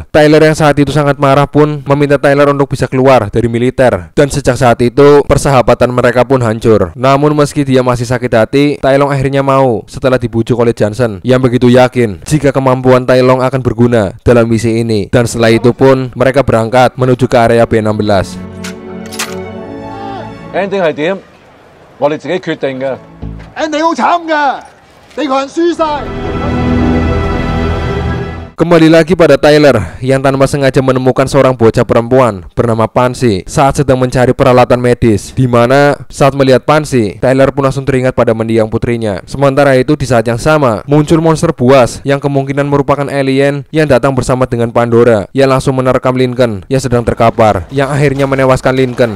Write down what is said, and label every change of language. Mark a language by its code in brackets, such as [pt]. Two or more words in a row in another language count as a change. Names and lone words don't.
[id] Tyler yang saat itu sangat marah pun meminta Tyler untuk bisa keluar dari militer, dan sejak saat itu persahabatan mereka pun hancur. Namun meski dia masih sakit hati, Tailong akhirnya mau setelah dibujuk oleh Johnson yang begitu yakin jika kemampuan Tailong akan berguna dalam misi ini. Dan setelah itu pun mereka berangkat menuju ke area B16. [yue] Ending 係點？我哋自己決定嘅。 Ending 好慘㗎，地球人輸晒。 [id] Kembali lagi pada Tyler yang tanpa sengaja menemukan seorang bocah perempuan bernama Pansy saat sedang mencari peralatan medis, di mana saat melihat Pansy, Tyler pun langsung teringat pada mendiang putrinya. Sementara itu di saat yang sama muncul monster buas yang kemungkinan merupakan alien yang datang bersama dengan Pandora yang langsung menerkam Lincoln yang sedang terkapar, yang akhirnya menewaskan Lincoln.